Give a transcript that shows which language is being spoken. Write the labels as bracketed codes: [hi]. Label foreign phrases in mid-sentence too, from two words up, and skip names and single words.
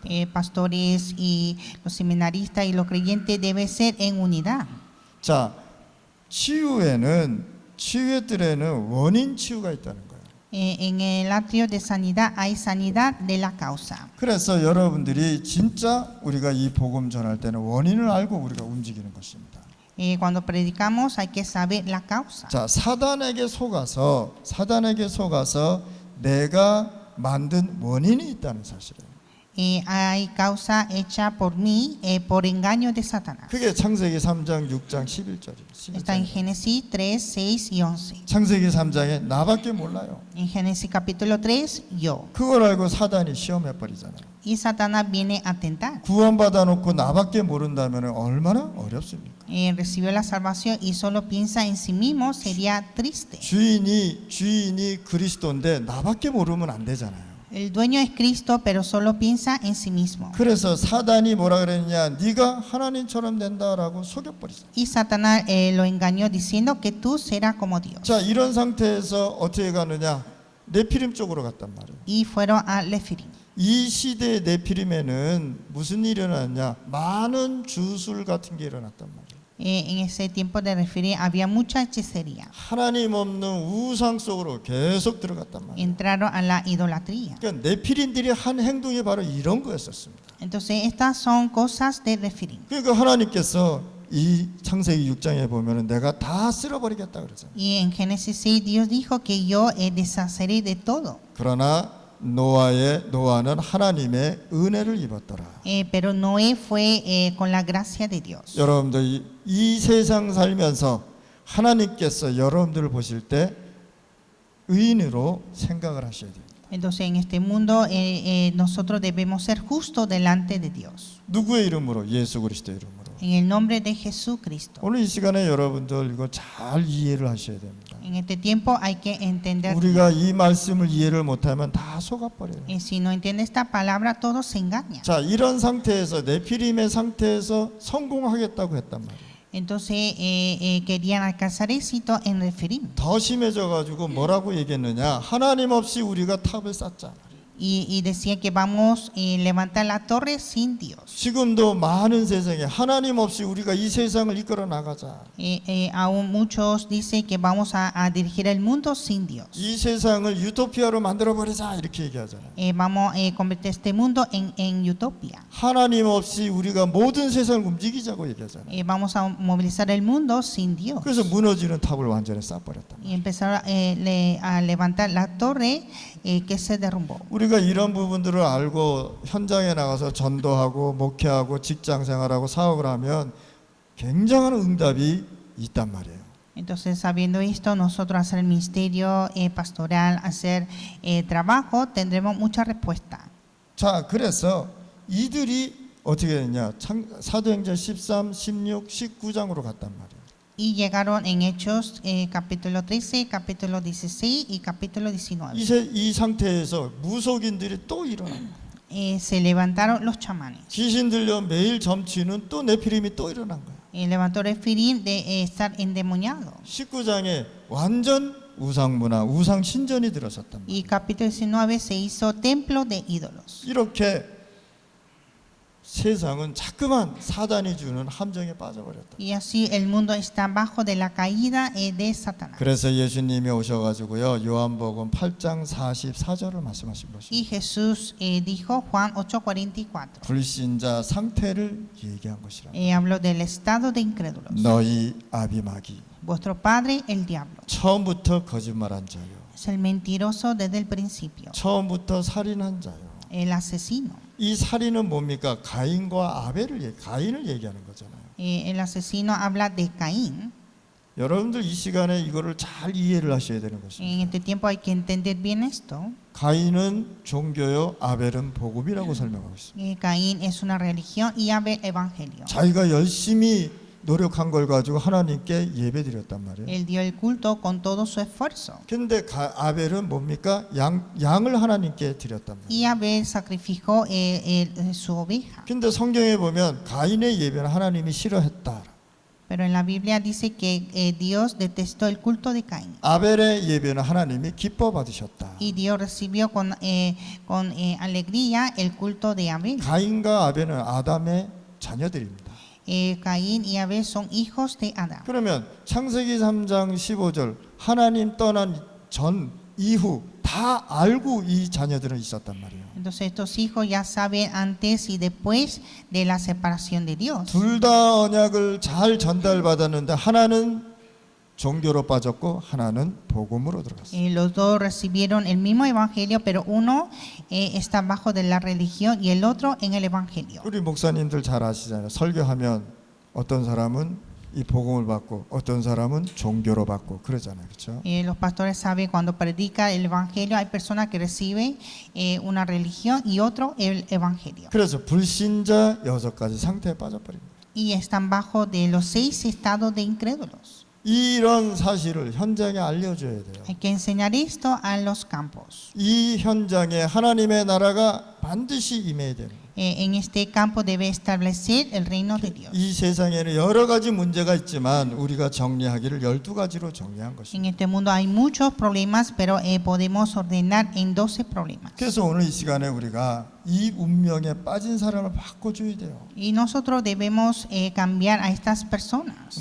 [es] Pastores y los seminaristas y los creyentes deben ser en unidad. [ko] 자, 치유의 뜰에는 원인 치유가 있다는 거예요. [es] En el atrio de sanidad hay sanidad de la causa. [ko] 그래서 여러분들이 진짜 우리가 이 복음 전할 때는 원인을 알고 우리가 움직이는 것입니다. [es] Cuando predicamos hay que saber la causa. [ko] 자, 사단에게 속아서 내가 만든 원인이 있다는 사실이에요. [es] Hay causa hecha por mí por engaño de Satanás. [ko] 그게 창세기 3장 6장 11절이에요. [es] Está en Génesis 3, 6 y 11. [ko] 창세기 3장에 나밖에 몰라요. [es] En Génesis capítulo 3, yo. [ko] 그걸 알고 사단이 시험해 버리잖아요. [es] Y Satanás viene a tentar. [ko] 구원받아 놓고 나밖에 모른다면 얼마나 어렵습니까? [es] Recibió la salvación y solo piensa en sí mismo, sería triste. [ko] 주인이 그리스도인데 나밖에 모르면 안 되잖아요. [es] El dueño es Cristo, pero solo piensa en sí mismo. [ko] 그래서 사단이 뭐라 그랬냐? 네가 하나님처럼 된다라고 속여버리잖아요. [es] Y Satanás lo engañó diciendo que tú serás como Dios. [ko] 자, 이런 상태에서 어떻게 가느냐? 네피림 쪽으로 갔단 말이에요. [es] Y fueron a Lefirim. [ko] 이 시대의 네피림에는 무슨 일이 일어났냐? 많은 주술 같은 게 일어났단 말이에요. [es] En ese tiempo de Lefirim había mucha hechicería. [ko] 하나님 없는 우상 속으로 계속 들어갔단 말이에요. [es] Entraron a la idolatría. [ko] 그러니까 네피림들이 한 행동이 바로 이런 거였었습니다. [es] Entonces estas son cosas de Lefirim. [ko] 그러니까 하나님께서 이 창세기 6장에 보면은 내가 다 쓸어버리겠다 그러잖아요. [es] Y en Génesis 6 Dios dijo que yo deshaceré de todo. [ko] 그러나 노아는 하나님의 은혜를 입었더라. [es] Pero Noé fue con la gracia de Dios. [ko] 여러분들 이 세상 살면서 하나님께서 여러분들을 보실 때 의인으로 생각을 하셔야 됩니다. [es] Entonces en este mundo nosotros debemos ser justos delante de Dios. [ko] 누구의 이름으로? 예수 그리스도의 이름으로. [es] En el nombre de Jesucristo. [ko] 오늘 이 시간에 여러분들 이거 잘 이해를 하셔야 됩니다. [es] En este tiempo hay que entender. [ko] 우리가 이 말씀을 이해를 못하면 다 속아버려요. [es] Si no entiende esta palabra, todo se engaña. [ko] 자, 이런 상태에서 네피림의 상태에서 성공하겠다고 했단 말이에요. [es] Entonces querían alcanzar éxito en Refirim. [ko] 더 심해져 가지고 뭐라고 얘기했느냐? 하나님 없이 우리가 탑을 쌓자. [es] Y decía que vamos a levantar la torre sin Dios. [ko] 지금도 많은 세상에 하나님 없이 우리가 이 세상을 이끌어 나가자. [es] Aún muchos dicen que vamos a dirigir el mundo sin Dios. [ko] 이 세상을 유토피아로 만들어 버리자 이렇게 얘기하잖아요. [es] Vamos a convertir este mundo en utopia. [ko] 하나님 없이 우리가 모든 세상을 움직이자고 얘기하잖아요. [es] Vamos a movilizar el mundo sin Dios. [ko] 그래서 무너지는 탑을 완전히 쌓아버렸다. [es] Y empezaron a levantar la torre que se derrumbó. [ko] 우리가 이런 부분들을 알고 현장에 나가서 전도하고 목회하고 직장 생활하고 사업을 하면 굉장한 응답이 있단 말이에요. [es] Entonces, sabiendo esto, nosotros hacer el ministerio pastoral, hacer trabajo, tendremos mucha respuesta. [ko] 자, 그래서 이들이 어떻게 됐냐? 사도행전 13, 16, 19장으로 갔단 말이에요. [es] Y llegaron en Hechos capítulo 13, capítulo 16 y capítulo 19. [ko] 이 상태에서 무속인들이 또 일어납니다. [es] Se levantaron los chamanes. [ko] 귀신 들려 매일 점치는 또 네피림이 또 일어난 거예요. [es] Levantó Refirim de estar endemoniado. [ko] 19장에 완전 우상문화, 우상 신전이 들어섰단 말이에요. [es] Y capítulo 19 se hizo templo de ídolos. [ko] 이렇게 세상은 자꾸만 사단이 주는 함정에 빠져버렸다. [es] Y así el mundo está bajo de la caída de Satanás. [ko] 그래서 예수님이 오셔가지고요 요한복음 8장 44절을 말씀하신 것입니다. [es] Y Jesús dijo, Juan 8:44, [ko] 불신자 상태를 얘기한 것이라. [es] habló del estado de incrédulos. [ko] 너희 아비마귀 [es] Vuestro padre, el diablo, [ko] 처음부터 거짓말한 자요, [es] es el mentiroso desde el principio, [ko] 처음부터 살인한 자요. [es] el asesino. [ko] 이 살인은 뭡니까? 가인과 아벨을 가인을 얘기하는 거잖아요. [es] El asesino habla de Caín. [ko] 여러분들 이 시간에 이거를 잘 이해를 하셔야 되는 것입니다. [es] En este tiempo hay que entender bien esto. [ko] 가인은 종교요, 아벨은 복음이라고 설명하고 있습니다. [es] Caín es una religión y Abel evangelio. [ko] 자기가 열심히 노력한 걸 가지고 하나님께 예배드렸단 말이에요. [es] Él dio el culto con todo su esfuerzo. [ko] 근데 아벨은 뭡니까? 양을 하나님께 드렸단 말이에요. [es] Y Abel sacrificó su oveja. [ko] 근데 성경에 보면 가인의 예배는 하나님이 싫어했다. [es] Pero en la Biblia dice que Dios detestó el culto de Caín. [ko] 아벨의 예배는 하나님이 기뻐 받으셨다. [es] Y Dios recibió con alegría el culto de Abel. [ko] 가인과 아벨은 아담의 자녀들입니다. [es] Caín y Abel son hijos de Adán. [ko] 그러면 창세기 3장 15절 하나님 떠난 전 이후 다 알고 이 자녀들은 있었단 말이에요. [es] Entonces estos hijos ya saben antes y después de la separación de Dios. [ko] 둘 다 언약을 잘 전달받았는데 하나는 종교로 빠졌고 하나는 복음으로 들어갔어요. [es] Los dos recibieron el mismo evangelio, pero uno está bajo de la religión y el otro en el evangelio. [ko] 우리 목사님들 잘 아시잖아요. 설교하면 어떤 사람은 이 복음을 받고 어떤 사람은 종교로 받고 그러잖아요. 그렇죠? [es] Los pastores saben cuando predica el evangelio hay personas que reciben una religión y otro el evangelio. [ko] 그래서 불신자 6가지 상태에 빠져버립니다. [es] Y están bajo de los 6 estados de incrédulos. [ko] 이런 사실을 현장에 알려줘야 돼요. [es] Hay que enseñar esto a los campos. [ko] 이 현장에 하나님의 나라가 반드시 임해야 되는 거예요. [es] En este campo debe establecer el reino de Dios. [ko] 이 세상에는 여러 가지 문제가 있지만 우리가 정리하기를 12가지로 정리한 [es] En [ko] 것입니다. [es] este mundo hay muchos problemas, pero podemos ordenar en 12 problemas. [ko] 그래서 오늘 이 시간에 우리가 이 운명에 빠진 사람을 바꿔줘야 돼요. [es] Y nosotros debemos cambiar a estas personas.